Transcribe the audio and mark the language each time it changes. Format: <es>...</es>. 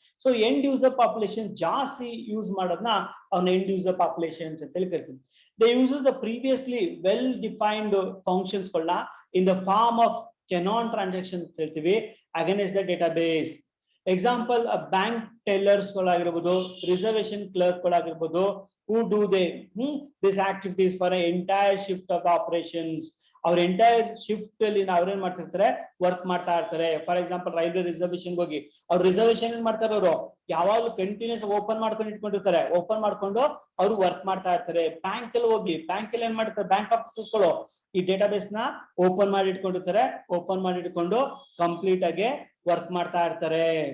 <kn>So end user population ಜಾಸ್ತಿ use ಮಾಡೋದನ್ನ ಅವ್ನ ಎಂಡ್ ಯೂಸರ್ ಪಾಪ್ಯುಲೇಷನ್ಸ್ ಅಂತ ಹೇಳಿ ಕರಿತೀವಿ.</kn> <en>They uses the previously well defined functions in the form of canon transaction</en> <kn>ಅಂತ ಹೇಳ್ತೀವಿ</kn> <en>against the database.</en> <kn>Example bank tellers ಗಳಾಗಿರ್ಬೋದು, reservation clerk ಗಳಾಗಿರ್ಬೋದು,</kn> <en>who do this activities for an entire shift of the operations.</en> <kn>ಅವ್ರ entire shift ಅಲ್ಲಿ ಅವ್ರೇನ್ ಮಾಡ್ತಿರ್ತಾರೆ, work ಮಾಡ್ತಾ ಇರ್ತಾರೆ. For example railway reservation ಹೋಗಿ ಅವ್ರು ರಿಸರ್ವೇಶನ್ ಏನ್ ಮಾಡ್ತಾರೆ, ಅವರು ಯಾವಾಗ್ಲೂ ಕಂಟಿನ್ಯೂಸ್ ಓಪನ್ ಮಾಡ್ಕೊಂಡು ಇಟ್ಕೊಂಡಿರ್ತಾರೆ, ಓಪನ್ ಮಾಡ್ಕೊಂಡು ಅವ್ರು ವರ್ಕ್ ಮಾಡ್ತಾ ಇರ್ತಾರೆ. ಬ್ಯಾಂಕ್ ಅಲ್ಲಿ ಹೋಗಿ ಬ್ಯಾಂಕ್ ಅಲ್ಲಿ ಏನ್ ಮಾಡ್ತಾರೆ, ಬ್ಯಾಂಕ್ ಆಫೀಸರ್ಸ್ ಗಳು ಈ ಡೇಟಾಬೇಸ್ ನ ಓಪನ್ ಮಾಡಿ ಇಟ್ಕೊಂಡಿರ್ತಾರೆ, ಓಪನ್ ಮಾಡಿ ಇಟ್ಕೊಂಡು ಕಂಪ್ಲೀಟ್ ಆಗಿ ವರ್ಕ್ ಮಾಡ್ತಾ ಇರ್ತಾರೆ.</kn>